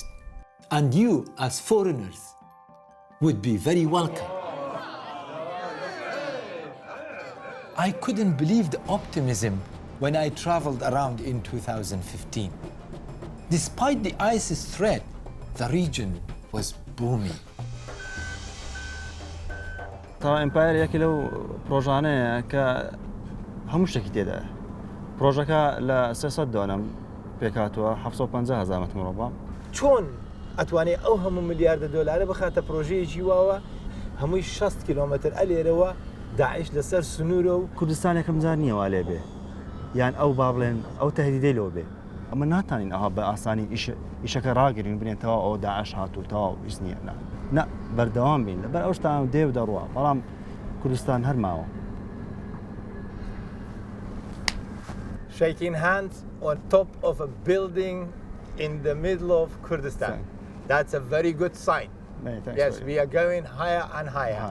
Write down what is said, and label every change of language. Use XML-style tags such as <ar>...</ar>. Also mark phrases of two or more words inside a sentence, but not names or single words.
<en>And you, as foreigners, would be very welcome. I couldn't believe the optimism when I traveled around in 2015. Despite the ISIS threat, the region was booming.</en> <ckb>طبعا امباير یەکی لەو پرۆژانەیە کە هەموو شتێکی تێدایە. پرۆژەکە لە 300 دۆنەم پێکاتوە 750,000 مەتر مرۆڤ. چۆن ئەتوانێت ئەو هەموو ملیاردە دۆلارە بخاتە پرۆژەیەکی واوە هەمووی 60 کیلۆمەتر ئەلێرەوە داعش لەسەر سنوورە و کوردستان یەکەم جار نییە وا لێ بێ یان ئەو با بڵێن ئەو تەهدیدەی لەوە بێ ئەمە ناتوانین ئەها بە ئاسانی ئیشەکە ڕاگرین بنێتەوە ئەو داعش هاتووتەوە و ئیس نییە نه بەردەوام بین لەبەر ئەو شتان دێ و دەڕوە بەڵام کوردستان هەرماوە.</ckb> <en>Shaking hands on top of a building in the middle of Kurdistan. That's a very good sign. Yes, we are going higher and higher.</en>